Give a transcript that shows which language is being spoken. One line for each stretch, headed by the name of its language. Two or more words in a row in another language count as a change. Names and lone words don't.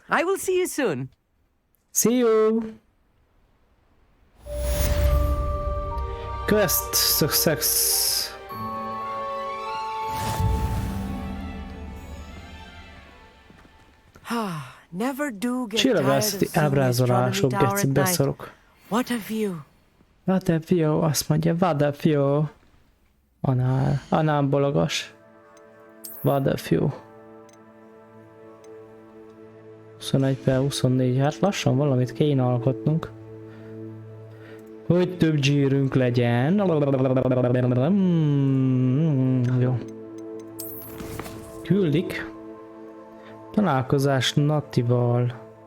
English: I will see you soon. See you! Quest success. Never do get
Hungarian: Csillagászati ábrázolások, geci, beszarok.
English: What a view. What a view,
Hungarian: azt mondja,
English: what a view. Anál bologas. What a view.
Hungarian: 21/24, hát lassan valamit kéne alkotnunk. Hogy több zsírünk legyen. Jó. Küldik. Találkozás Natival.